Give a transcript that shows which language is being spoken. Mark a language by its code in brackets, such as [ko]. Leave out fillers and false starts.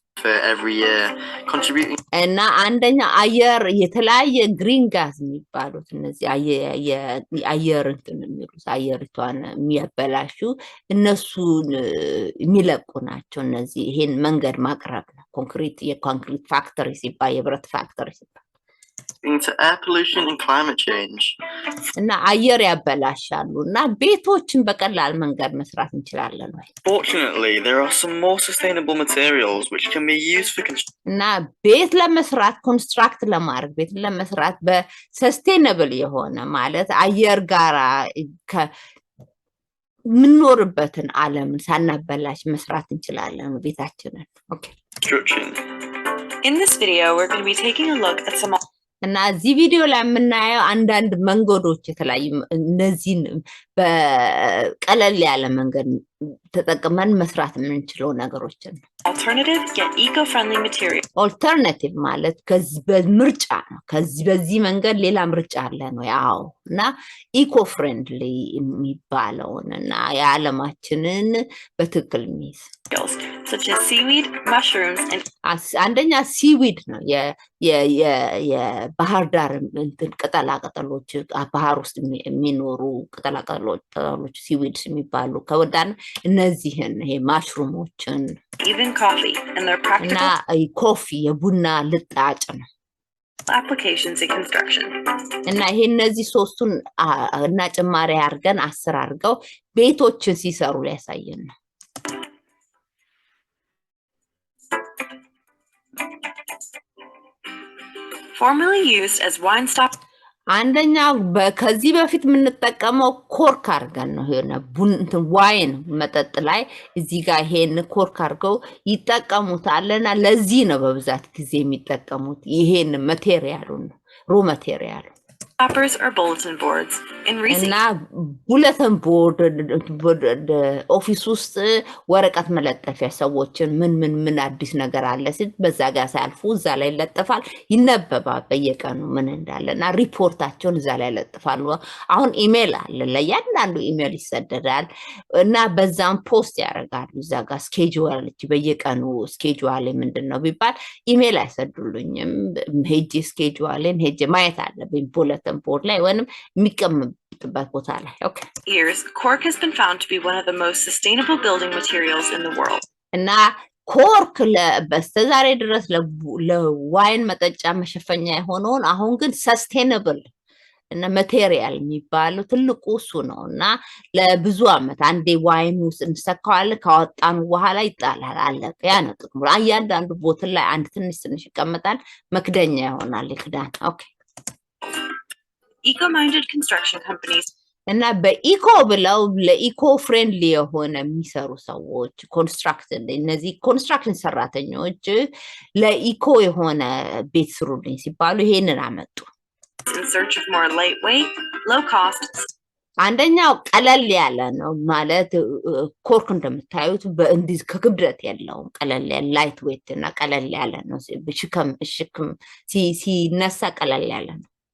[en] for every year, contributing. [am] እና አንደኛ አየር የተለያየ ግሪን ጋዝ የሚባሉት እነዚህ አየር እንትን የሚሉት አየሪቷን የሚያበላሹ እነሱን የሚለቁ ናቸው። እነዚህ ይሄን መንገድ ማቅረብ ነው። የኮንክሪት ፋክተሪ ሲባል የብረት ፋክተሪ ሲባል [en] into air pollution and climate change. [am] እና አየር ያበላሻሉ እና ቤቶችን በቀላል መንገድ መስራት እንችላለን ወይ? [en] Fortunately, there are some more sustainable materials which can be used for construction. [am] እና ቤት ለመስራት ኮንስትራክት ለማድረግ ቤት ለመስራት በሰስቴነብል የሆነ ማለት አየር ጋራ ምንኖርበትን ዓለምን ሳናበላሽ መስራት እንችላለን ቤታችንን። Okay. [en] Construction. In this video, we're going to be taking a look at some [am] እና እዚህ ቪዲዮ ላይ የምናየው አንዳንድ መንገዶች የተለያዩ እነዚህን በቀለል ያለ መንገድ ተጠቅመን መስራት የምንችለው ነገሮችን ነው። [en] alternative yet eco-friendly material. [am] ኦልተርናቲቭ ማለት በምርጫ ነው። በዚህ መንገድ ሌላ ምርጫ አለ ነው ያው እና ኢኮ ፍሬንድሊ የሚባለውን እና የዓለማችንን በትክክል ሚስ [en] such as seaweed, mushrooms, and [am] አንደኛ ሲዊድ ነው የባህር ዳር እንትን ቅጠላቅጠሎች ባህር ውስጥ የሚኖሩ ቅጠላቅጠሎች ሲዊድስ የሚባሉ ከወዳን እነዚህን ይሄ ማሽሩሞችን [en] even coffee and their practical [am] ኮፊ የቡና ልጣጭ ነው [en] applications in construction. [am] እና ይሄ እነዚህ ሶስቱን እና ጭማሪ አድርገን 10 አድርገው ቤቶችን ሲሰሩ ሊያሳየን ነው። [en] Formerly used as wine stop. [am] አንደኛ ከዚህ በፊት የምንጠቀመው ኮርክ አድርገን ነው ይሄን ዋይን መጠጥ ላይ እዚህ ጋር ይሄን ኮርክ አድርገው ይጠቀሙታልና ለዚህ ነው በብዛት ጊዜ የሚጠቀሙት ይሄን ማቴሪያሉን ሮ ማቴሪያሉ [en] Wrappers or bulletin boards. In recent [am] እና ቡለተን ቦርድ ኦፊስ ውስጥ ወረቀት መለጠፊያ ሰዎችን ምን አዲስ ነገር አለ ሲል በዛ ጋር ሳልፉ እዛ ላይ ለጥፋል ይነበባል በየቀኑ ምን እንዳለና ሪፖርታቸውን እዛ ላይ ለጥፋሉ። አሁን ኢሜል አለ ለያንዳንዱ ኢሜል ይሰደዳል እና በዛም ፖስት ያደርጋሉ እዛ ጋር ስኬጁል በየቀኑ ስኬጁል ምንድነው ቢባል ኢሜል አይሰዱልኝም ሄጄ ስኬጁልን ሄጄ ማየት አለብኝ ቡለተን board ላይ ወንም የሚቀመጥበት ቦታ ላይ okay [en] years cork has been found to be one of the most sustainable building materials in the world [am] እና ኮርክ በስተዛሬ ድረስ ለዋይን መጠጫ መሸፈኛ የሆነውን አሁን ግን ሰስቴነብል እና ማቴሪያል የሚባለው ትልቁ እሱ ነውና ለብዙ አመት አንዴ ዋይን ውስጥ እንሰካዋለን ካወጣን በኋላ ይጣላል አለቀ ያ ነው ጥቅሙ እያንዳንዱ ቦትል ላይ አንድ ትንሽ ይቀመጣል መክደኛ ይሆናል ይክዳን okay [en] eco-minded construction companies [am] እና በኢኮ ብለው ለኢኮ ፍሬንድሊ የሆነ የሚሰሩ ሰዎች እነዚህ ኮንስትራክሽን ሰራተኞች ለኢኮ የሆነ ቤት ስሩልኝ ሲባሉ ይሄንን አመጡ [en] in search of more lightweight, low cost. [am] አንደኛው ቀለል ያለ ነው ማለት ኮርክ እንደምታዩት በእንዲህ ከክብደት የለውም ቀለል ያለ ላይት ዌት እና ቀለል ያለ ነው ሽክም ሲነሳ ቀለል ያለ ነው